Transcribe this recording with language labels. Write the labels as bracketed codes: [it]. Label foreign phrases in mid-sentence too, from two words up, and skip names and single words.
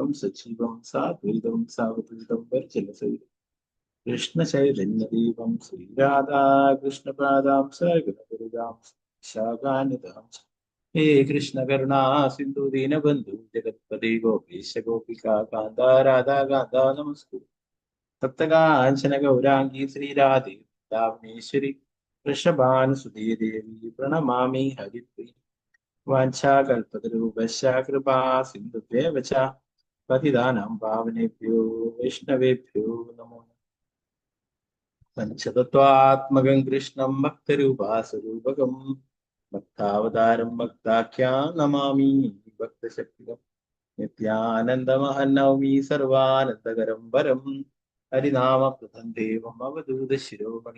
[sa] സജീവം സാദ്വൈതം സാവധൂതം വർജനസൈതം കൃഷ്ണചൈതന്യദേവം ശ്രീരാധാകൃഷ്ണപാദാം സഗണഗുരുദാം ശാഖാനിതാം ഹേ കൃഷ്ണ കരുണാ സിന്ധു ദീനബന്ധു ജഗത്പതി ഗോപീശ ഗോപികാ കാന്ത രാധാ കാന്ത നമസ്കുരു തപ്തകാഞ്ചന ഗൗരാംഗീ ശ്രീരാധേ വൃന്ദാവനേശ്വരി വൃഷഭാനുസുതേ ദേവി പ്രണമാമി ഹരിപ്രിയ. വാഞ്ചാകൽപതരൂപശ്ച കൃപാ സിന്ധുഭ്യേവ ച പതിതാനാം പാവനേഭ്യോ വൈഷ്ണവേഭ്യോ നമോ നമഃ. പഞ്ചതത്വാത്മകം കൃഷ്ണം ഭക്തരൂപാസ്വരൂപകം ഭക്താവതാരം ഭക്താഖ്യാം നമാമി ഭക്തശക്തികം. നിത്യാനന്ദമഹം നൗമി സർവാനന്ദകരം വരം ഹരിനാമപ്രദം ദേവം അവധൂത ശിരോമണി.